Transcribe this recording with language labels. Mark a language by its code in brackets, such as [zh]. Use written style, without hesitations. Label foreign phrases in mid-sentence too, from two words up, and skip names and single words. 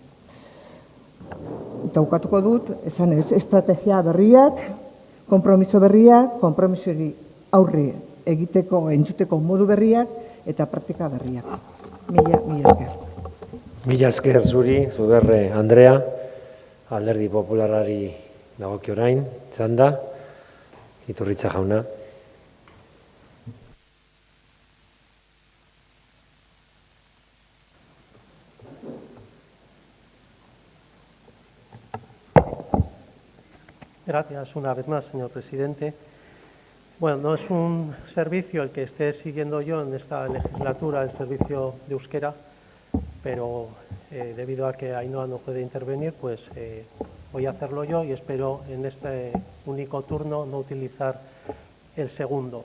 [eu] Eta bukatuko dut, esan ez, estrategia berriak, konpromiso berriak, konpromisori aurri egiteko, entzuteko modu berriak eta praktika berriak. Mila esker. Mila esker zuri, Zuberre Andrea, Alderdi Popularrari dagoki orain, txanda. Iturritza jauna. [es] Gracias una vez más, señor presidente. Bueno, no es un servicio el que esté siguiendo yo en esta legislatura, el servicio de euskera, pero debido a que Ainhoa no puede intervenir, pues voy a hacerlo yo y espero en este único turno no utilizar el segundo.